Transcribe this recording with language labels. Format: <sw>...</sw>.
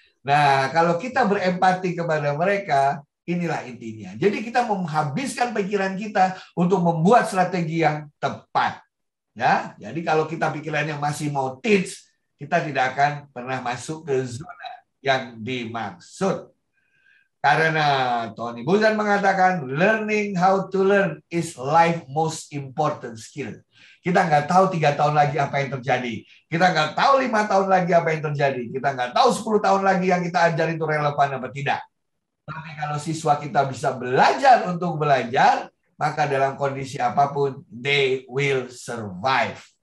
<id>Nah, kalau kita berempati kepada mereka, inilah intinya. Jadi kita menghabiskan pikiran kita untuk membuat strategi yang tepat. Ya, jadi kalau kita pikirannya masih mau teach, kita tidak akan pernah masuk ke zona yang dimaksud. Karena Tony Buzan mengatakan,</id> <en>learning how to learn is life most important skill.</en> <id>Kita nggak tahu 3 tahun lagi apa yang terjadi. Kita nggak tahu 5 tahun lagi apa yang terjadi. Kita nggak tahu 10 tahun lagi yang kita ajar itu relevan apa tidak. Tapi kalau siswa kita bisa belajar untuk belajar, maka dalam kondisi apapun,</id> <en>they will survive.</en>